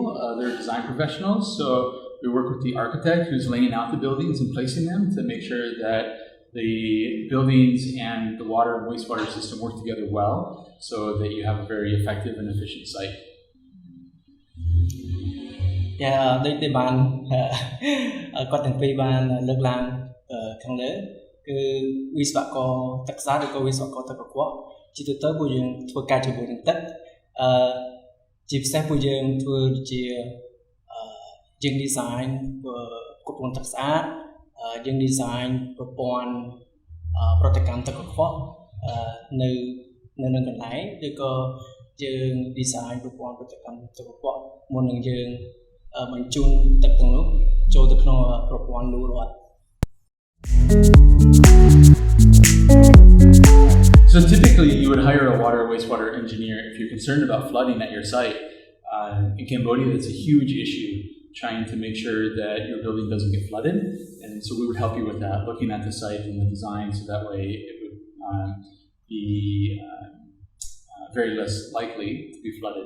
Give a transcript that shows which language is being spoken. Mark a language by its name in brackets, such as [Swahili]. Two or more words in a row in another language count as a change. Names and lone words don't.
[English] They're design professionals. So we work with the architect who's laying out the buildings and placing them to make sure that the buildings and the water and wastewater system work together well so that you have a very effective and efficient site. Yeah, [Khmer] ដូចតែបានគាត់ទាំងពីរបានលើកឡើងខាងលើគឺវិស្វករទឹកស្អាតឬក៏វិស្វ ករទឹកកខ្វក់ជាទូទៅពួកយើងធ្វើការជាមួយនឹងទឹកជាពិសេសពួកយើងធ្វើជាយើង design ប្រព័ន្ធទឹកស្អាតយើង design ប្រព័ន្ធប្រតិកម្មទឹកកខ្វក់នៅនឹងកន្លែងឬក៏យើង design ប្រព័ន្ធប្រតិកម្មទឹកកខ្វក់មុននឹងយើងបញ្ជូនទឹកទាំងនោះចូលទៅក្នុងប្រព័ន្ធលូរដ្ឋ [English] So typically you would hire a water wastewater engineer if you're concerned about flooding at your site. In Cambodia that's a huge issue, trying to make sure that your building doesn't get flooded, and so we would help you with that, looking at the site and the design so that way it would be very less likely to be flooded.